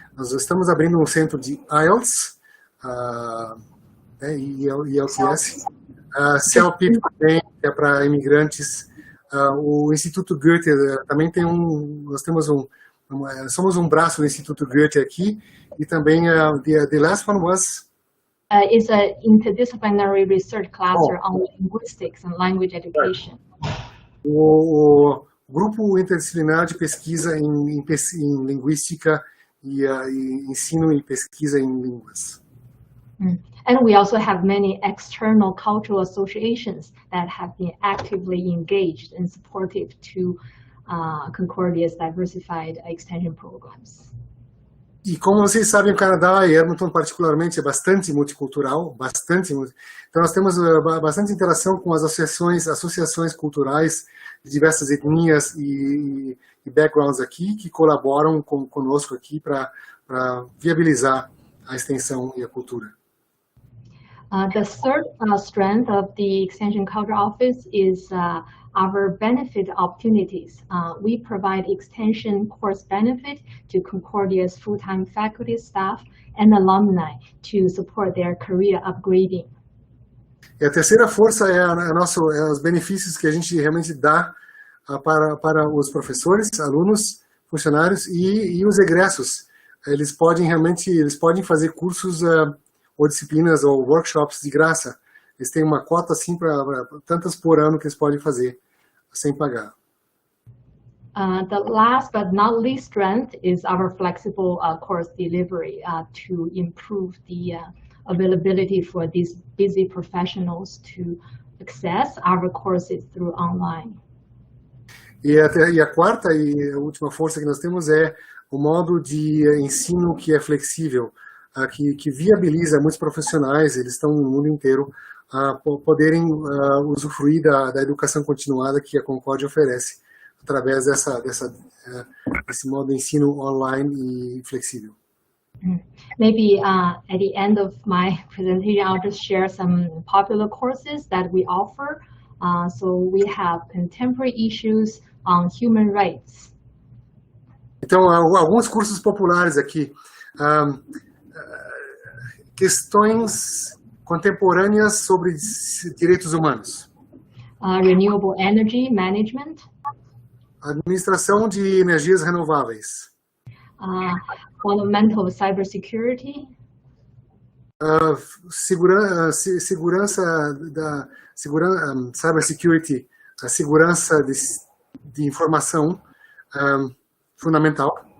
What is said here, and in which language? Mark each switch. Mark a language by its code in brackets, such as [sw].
[pt] Nós estamos abrindo um centro de IELTS e IELTS, CELPIP também, que é para imigrantes, o Instituto Goethe também tem nós temos somos um braço do Instituto Goethe aqui, e também [en] the last one was is an interdisciplinary research cluster on linguistics and language education. [pt] O grupo interdisciplinar de pesquisa em linguística e ensino e pesquisa em línguas. [en] And we also have many external cultural associations that have been actively engaged and supportive to Concordia's diversified extension programs. [pt] E como vocês sabem, o Canadá, e Edmonton particularmente, é bastante multicultural, Então nós temos bastante interação com as associações culturais de diversas etnias e backgrounds aqui, que colaboram conosco aqui para viabilizar a extensão e a cultura. [en] The third strength of the Extension Culture Office is our benefit opportunities. We provide extension course benefit to Concordia's full-time faculty, staff, and alumni to support their career upgrading. [pt] E a terceira força é os benefícios que a gente realmente dá para os professores, alunos, funcionários e os egressos. Eles podem fazer cursos ou disciplinas ou workshops de graça. Eles têm uma cota assim para tantas por ano que eles podem fazer sem pagar. [en] The last but not least strength is our flexible course delivery to improve the availability for these busy professionals to access our courses through online. [pt] E a quarta e a última força que nós temos é o modo de ensino que é flexível, que viabiliza muitos profissionais, eles estão no mundo inteiro, poderem usufruir da educação continuada que a Concordia oferece, através desse modo de ensino online e flexível. [en] Maybe at the end of my presentation, I'll just share some popular courses that we offer. So we have contemporary issues on human rights. [pt] Então, alguns cursos populares aqui. Questões contemporâneas sobre direitos humanos. [en] Renewable energy management. [pt] Administração de energias renováveis. [en] Fundamental cybersecurity. [pt] Cybersecurity, a segurança de informação fundamental.